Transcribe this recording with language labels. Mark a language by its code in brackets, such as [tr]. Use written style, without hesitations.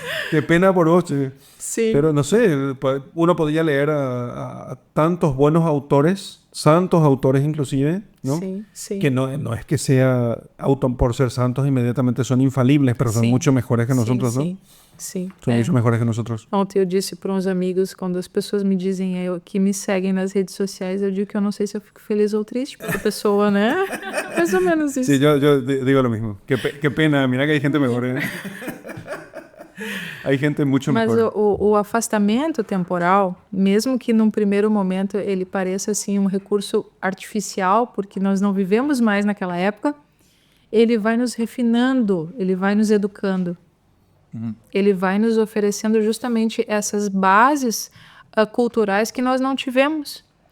[es] Qué pena por vos. Sí. Pero no sé, uno podría leer a tantos buenos autores, santos autores inclusive, ¿no? Sí. Que no es que sea por ser santos inmediatamente son infalibles, pero son mucho mejores que nosotros, ¿no? [pt] Sim. São muito melhores que nós outros. Ontem eu disse para uns amigos, quando as pessoas me dizem que me seguem nas redes sociais, eu digo que eu não sei se eu fico feliz ou triste pela pessoa, né? Mais ou menos isso. [es] Sí, yo digo lo mismo. Qué pena, mira que hay gente mejor, ¿eh? Hay gente mucho [pt] Mas [es] mejor. [pt] o afastamento temporal, mesmo que num primeiro momento ele pareça assim um recurso artificial, porque nós não vivemos mais naquela época, ele vai nos refinando, ele vai nos educando. Ele vai nos oferecendo justamente essas bases culturais que nós não tivemos.